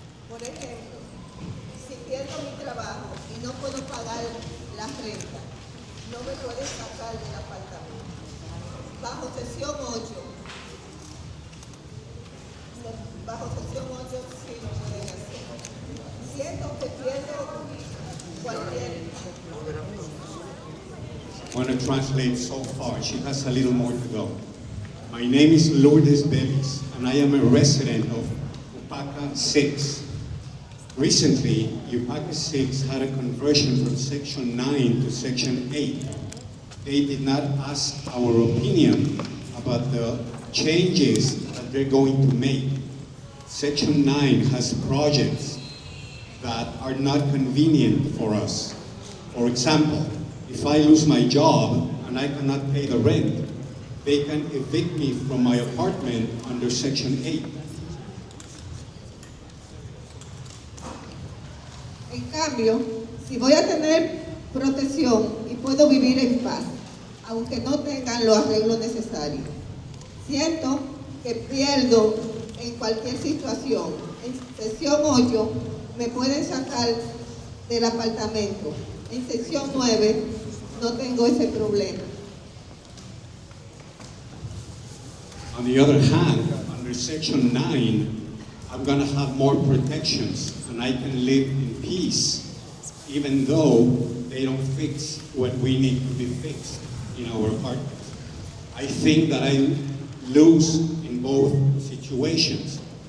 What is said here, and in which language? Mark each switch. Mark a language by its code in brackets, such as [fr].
[es] Por ejemplo, si pierdo mi trabajo y no puedo pagar la renta, no me pueden sacar del apartamento. Bajo sesión 8, sí lo pueden hacer. Siento que pierdo cualquier... [en] I want to translate so far. She has a little more to go. My name is Lourdes Belis, and I am a resident of Upaka 6. Recently, Upaka 6 had a conversion from Section 9 to Section 8. They did not ask our opinion about the changes that they're going to make. Section 9 has projects that are not convenient for us. For example, if I lose my job and I cannot pay the rent, they can evict me from my apartment under Section 8. [es] En cambio, si voy a tener protección y puedo vivir en paz, aunque no tengan los arreglos necesarios. Siento que pierdo en cualquier situación. En sección 8 me pueden sacar del apartamento. En sección 9 no tengo ese problema. [en] On the other hand, under Section 9, I'm going to have more protections and I can live in peace, even though they don't fix what we need to be fixed in our apartments. I think that I lose in both situations.